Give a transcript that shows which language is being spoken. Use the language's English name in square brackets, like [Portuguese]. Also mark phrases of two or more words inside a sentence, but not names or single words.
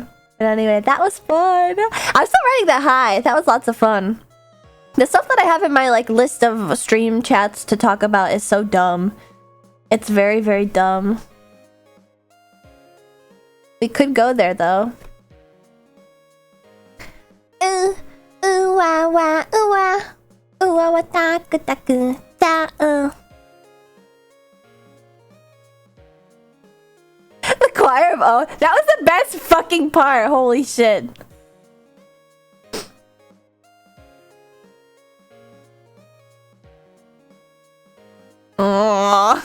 [English] But anyway, that was fun. I'm still riding that high. That was lots of fun. The stuff that I have in my like list of stream chats to talk about is so dumb. It's very, very dumb. We could go there though. Ooh, ooh, wah, wah, ooh, wah. Ooh, wah, wah, da, ga, da, ga, da, The choir of O. That was the best fucking part. Holy shit. Aww.